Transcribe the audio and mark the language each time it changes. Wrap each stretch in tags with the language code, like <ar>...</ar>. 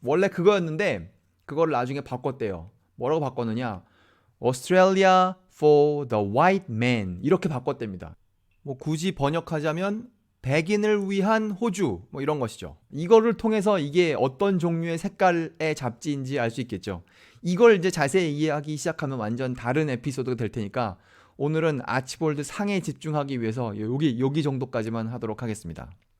<ko>원래 그거였는데 그걸 나중에 바꿨대요. 뭐라고 바꿨느냐?</ko> <en>Australia for the white man.</en> <ko>이렇게 바꿨답니다. 뭐 굳이 번역하자면 백인을 위한 호주 뭐 이런 것이죠. 이거를 통해서 이게 어떤 종류의 색깔의 잡지인지 알 수 있겠죠. 이걸 이제 자세히 이해하기 시작하면 완전 다른 에피소드가 될 테니까 오늘은 아치볼드 상에 집중하기 위해서 여기 정도까지만 하도록 하겠습니다.</ko>